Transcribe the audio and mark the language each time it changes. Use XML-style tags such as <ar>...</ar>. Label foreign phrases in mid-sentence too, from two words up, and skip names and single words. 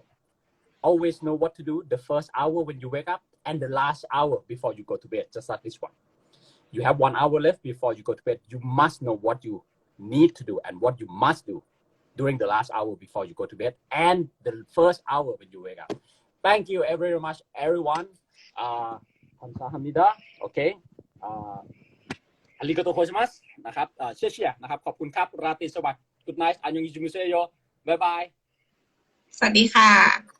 <en>Always know what to do the first hour when you wake up and the last hour before you go to bed. Just like this one. You have 1 hour left before you go to bed. You must know what you need to do and what you must do during the last hour before you go to bed and the first hour when you wake up. Thank you very much, everyone.</en> <th>감사합니다. Okay. ありがとうございますนะครับเชี่ยนะครับขอบคุณครับราตรีสวัสดิ์</th> <en>Good night</en> <ko>안녕히 주무세요</ko> <en>Bye bye</en> <th>สวัสดีค่ะ</th>